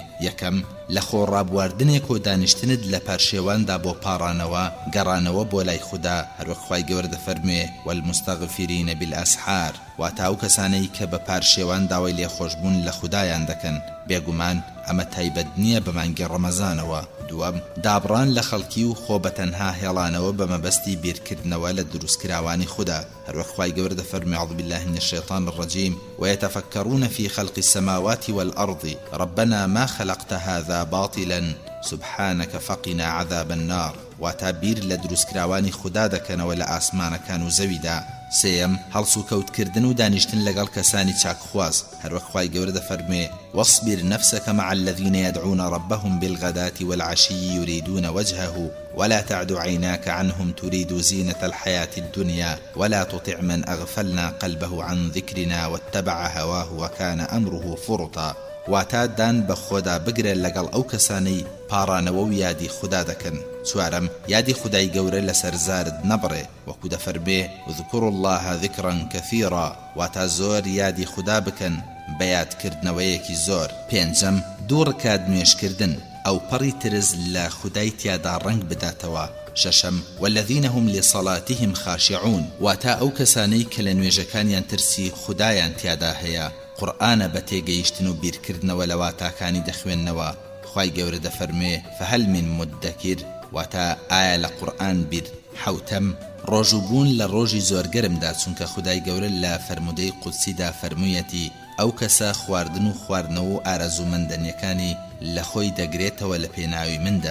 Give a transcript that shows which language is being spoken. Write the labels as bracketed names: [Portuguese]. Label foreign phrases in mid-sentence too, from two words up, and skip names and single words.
[Central Kurdish] یەکەم، لە خۆڕابواردنێک و دانیشتنت لە پارشێواندا بۆ پاڕانەوە گەڕانەوە بۆ لای خوددا، هەروەک خوای گەورە دەفەرمێ [Arabic] والمستغفرین بالاسحار، [Central Kurdish] واتە ئەو کەسانەی کە بە پارشێوان داوای لێخۆشبوون لە خوددایان دەکەن. بێگومان ئەمە تایبەت نییە بە مانگی ڕەمەزانەوە. دووەم، دابڕان لە خەڵکی و خۆ بەتەنها هێڵانەوە بە مەبەستی بیرکردنەوە لە دروستکراوانی خوددا، هەروەک خوای گەورە دەفەرمێ [Arabic] أعوذ بالله من الشيطان الرجيم ويتفكرون في خلق السماوات والأرض ربنا ما خلقت هذا باطلا سبحانك فقنا عذاب النار، [Central Kurdish] واتا بیر لە دروستکراوانی خوددا دەکەنەوە لە ئاسمانەکان و زەویدا. سێم، هەڵس و کەوتکردن و دانیشتن لەگەڵ کەسانی چاکخواز، هەروەک خوای گەورە دەفەرمێ [Arabic] واصبر نفسك مع الذين يدعون ربهم بالغداة والعشي يريدون وجهه ولا تعد عيناك عنهم تريد زينة الحياة الدنيا ولا تطع من أغفلنا قلبه عن ذكرنا واتبع هواه وكان أمره فرطا. [Central Kurdish] واتا دان بە خۆدا بگرە لەگەڵ ئەو کەسانەی پاڕانەوە و یادی خوددا دەکەن. چوارەم، یادی خودای گەورە لەسەر زارت نەبڕێ، وەکو دەفەرمێ [Arabic] اذكروا الله ذكرا كثيرا، [Central Kurdish] واتا زۆر یادی خوددا بکەن بە یادکردنەوەیەکی زۆر. پێنجەم، دوو ڕکات نوێژکردن ئەو پەڕی ترس لە خودای تیادا ڕنگ بداتەوە. شەشەم، [Arabic] والذین هم لصلاتهم خاشعون، [Central Kurdish] واتا ئەو کەسانەی کە لە نوێژەکانیان ترسی خودایان تیادا هەیە. قورآنە بە تێگەیشتن و بیرکردنەوە لە واتاکانی دەخوێننەوە. خوای گەورە دەفەرمێ [Arabic] فهل من مدەکر، [Central Kurdish] واتا ئایا لە قورآن بیر. حوتەم، ڕۆژوبوون لە ڕۆژی زۆرگەرمدا، چونکە خودای گەورە لە فەرمودەی قودسیدا فەرموویەتی ئەو کەسە خواردن و خواردنەوە و ئارەزومەندەنیەکانی لە خۆی دەگرێتەوە لە پێناوی مندا.